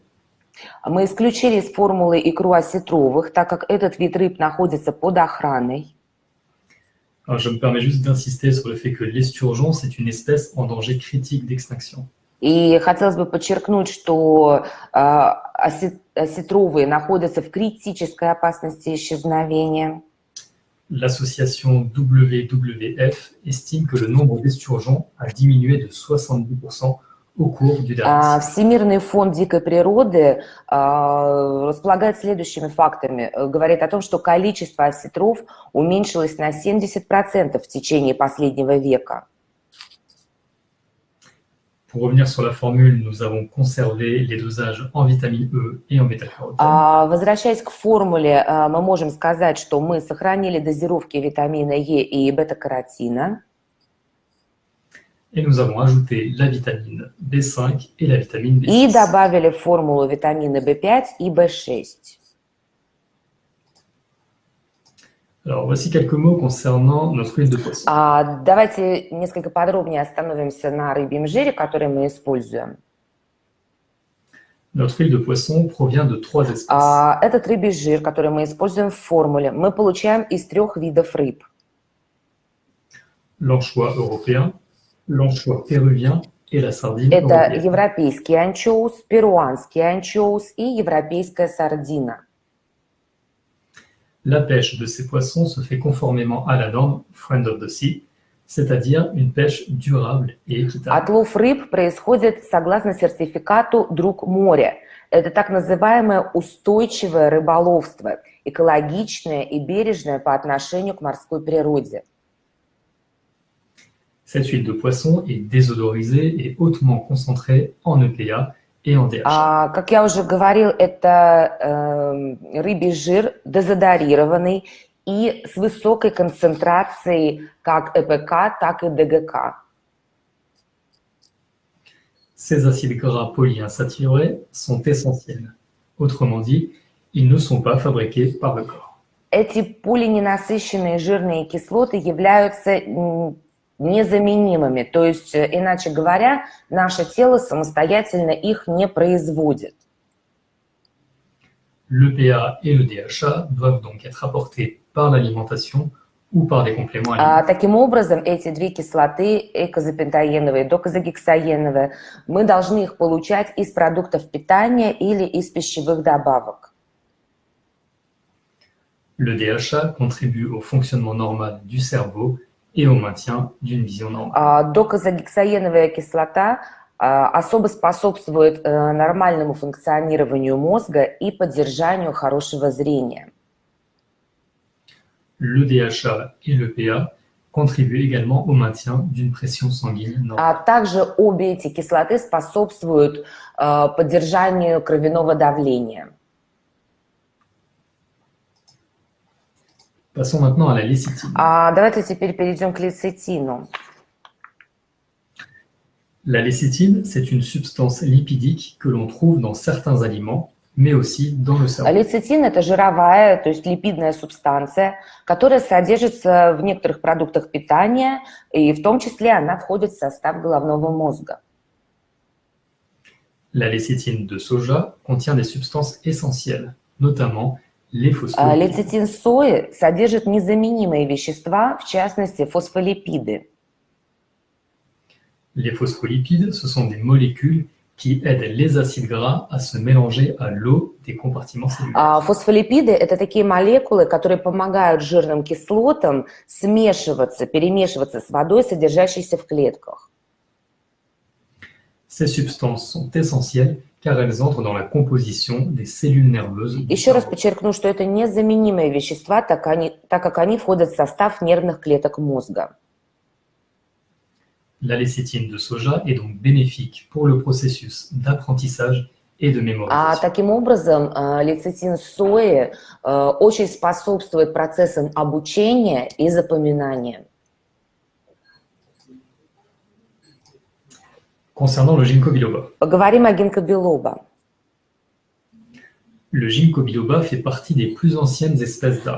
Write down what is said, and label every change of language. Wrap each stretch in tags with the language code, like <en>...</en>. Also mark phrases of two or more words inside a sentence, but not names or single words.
<ru>Мы исключили из формулы икру осетровых, так как этот вид рыб находится под охраной.</ru> <fr>Alors, je me permets juste d'insister sur le fait que l'esturgeon, c'est une espèce en danger critique d'extinction.</fr> <ru>И хотелось бы подчеркнуть, что осетровые находятся в критической опасности исчезновения.</ru> <fr>L'association WWF estime que le nombre d'esturgeons a diminué de 70% au cours du dernier siècle.</fr> <ru>Всемирный фонд дикой природы располагает следующими фактами. Говорит о том, что количество осетров уменьшилось на 70% в течение последнего века.</ru> <fr>Pour revenir sur la formule, nous avons conservé les dosages en vitamine E et en bêta-carotène.</fr> <ru>Возвращаясь к формуле, мы можем сказать, что мы сохранили дозировки витамина Е и бета-каротина.</ru> <fr>Et nous avons ajouté la vitamine B5 et la vitamine B6.</fr> <ru>И добавили в формулу витамины В5 и В6.</ru> <fr>Alors, voici quelques mots concernant notre huile de poisson.</fr> <ru>Давайте несколько подробнее остановимся на рыбьем жире, который мы используем.</ru> <fr>Notre huile de poisson provient de 3 espèces.</fr> <ru>Этот рыбий жир, который мы используем в формуле, мы получаем из 3 видов рыб.</ru> <fr>L'anchois européen, l'anchois péruvien et la sardine</fr> <ru>Это</ru> <fr>européenne.</fr> <ru>европейский анчоус, перуанский анчоус и европейская сардина.</ru> <fr>La pêche de ces poissons se fait conformément à la norme Friend of the Sea, c'est-à-dire une pêche durable et équitable.</fr> <ru>Отлов рыб происходит согласно сертификату «Друг моря». Это так называемое устойчивое рыболовство, экологичное и бережное по отношению к морской природе.</ru> <fr>Cette huile de poisson est désodorisée et hautement concentrée en EPA et en DHA.</fr> <ru>Как я уже говорил, это рыбий жир дезодорированный и с высокой концентрацией как ЭПК, так и ДГК.</ru> <fr>Ces acides gras polyinsaturés sont essentiels. Autrement dit, ils ne sont pas fabriqués par le corps.</fr> <ru>Эти полиненасыщенные жирные кислоты являются незаменимыми, то есть, иначе говоря, наше тело самостоятельно их не производит.</ru> <fr>L'EPA et le DHA doivent donc être apportés par l'alimentation ou par des compléments alimentaires.</fr> <ru>Таким образом, эти две кислоты, эйкозапентаеновые и докозагексаеновые, мы должны их получать из продуктов питания или из пищевых добавок.</ru> <fr>Le DHA contribue au fonctionnement normal du cerveau et au maintien d'une vision normale.</fr> <ru>Докозагексаеновая кислота особо способствует нормальному функционированию мозга и поддержанию хорошего зрения.</ru> <fr>Le DHA et l'EPA contribuent également au maintien d'une pression sanguine normale.</fr> <ru>Также обе эти кислоты способствуют поддержанию кровяного давления.</ru> <fr>Passons maintenant à la lécithine.</fr> <ru>Давайте теперь перейдем к лецитину.</ru> <fr>La lécithine, c'est une substance lipidique que l'on trouve dans certains aliments, mais aussi dans le cerveau.</fr> <ru>Лецитин – это жировая, то есть липидная субстанция, которая содержится в некоторых продуктах питания, и в том числе она входит в состав головного мозга.</ru> <fr>La lécithine de soja contient des substances essentielles, notamment les phospholipides.</fr> <ru>Лецитин сои содержит незаменимые вещества, в частности фосфолипиды.</ru> <fr>Les phospholipides, ce sont des molécules qui aident les acides gras à se mélanger à l'eau des compartiments cellulaires.</fr> <ru>Фосфолипиды – это такие молекулы, которые помогают жирным кислотам смешиваться, перемешиваться с водой, содержащейся в клетках.</ru> <fr>Ces substances sont essentielles car elles entrent dans la composition des cellules nerveuses. du</fr> <ru>Еще раз</ru> <fr>cerveau.</fr> <ru>подчеркну, что это незаменимые вещества, так как они входят в состав нервных клеток мозга.</ru> <fr>La lécithine de soja est donc bénéfique pour le processus d'apprentissage et de mémorisation.</fr> <ru>Таким образом, лецитин сои очень способствует процессам обучения и запоминания.</ru> <fr>Concernant le ginkgo biloba.</fr> <ru>Поговорим о гинкобилоба.</ru> <fr>Le ginkgo biloba fait partie des plus anciennes espèces d'arbres.</fr>